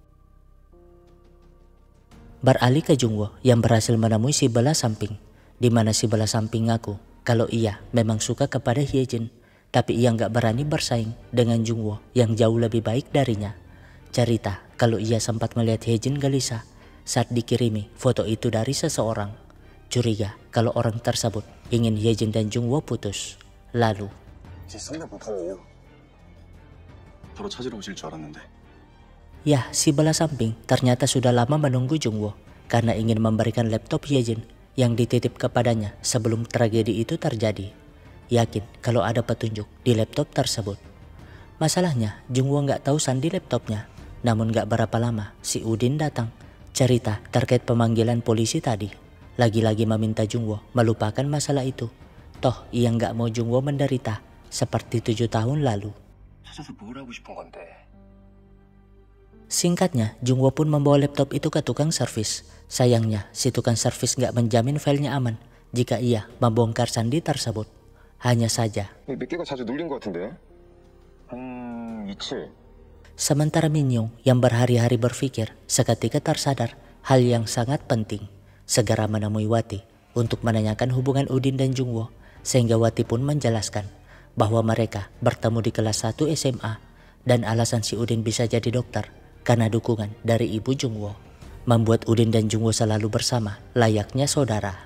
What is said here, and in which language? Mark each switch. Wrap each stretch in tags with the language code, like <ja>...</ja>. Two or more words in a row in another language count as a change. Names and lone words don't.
<id>Beralih ke Jungwoo yang berhasil menemui si balas samping, di mana si balas samping ngaku kalau ia memang suka kepada Hyejin, tapi ia nggak berani bersaing dengan Jungwoo yang jauh lebih baik darinya. Cerita kalau ia sempat melihat Hyejin gelisah saat dikirimi foto itu dari seseorang. Curiga kalau orang tersebut ingin Hyejin dan Jungwoo putus. Lalu,</id> <ko>바로 찾으러 오실 줄 알았는데.</ko> <id>yah, si balas samping ternyata sudah lama menunggu Jungwoo karena ingin memberikan laptop Hyejin yang dititip kepadanya sebelum tragedi itu terjadi. Yakin kalau ada petunjuk di laptop tersebut. Masalahnya, Jungwoo nggak tahu sandi laptopnya. Namun nggak berapa lama, si Udin datang. Cerita terkait pemanggilan polisi tadi. Lagi-lagi meminta Jungwoo melupakan masalah itu. Toh ia nggak mau Jungwoo menderita seperti 7 tahun lalu.</id> <ko>찾아서 뭘 하고 싶은 건데?</ko> <id>Singkatnya, Jungwoo pun membawa laptop itu ke tukang servis. Sayangnya, si tukang servis nggak menjamin filenya aman jika ia membongkar sandi tersebut. Hanya saja,</id> <ko>몇 개가 자주 눌린 것 같은데? 한 이틀.</ko> <id>sementara Min Young yang berhari-hari berpikir seketika tersadar hal yang sangat penting. Segera menemui Wati untuk menanyakan hubungan Udin dan Jungwoo, sehingga Wati pun menjelaskan bahwa mereka bertemu di kelas 1 SMA dan alasan si Udin bisa jadi dokter karena dukungan dari ibu Jungwoo, membuat Udin dan Jungwoo selalu bersama layaknya saudara.</id>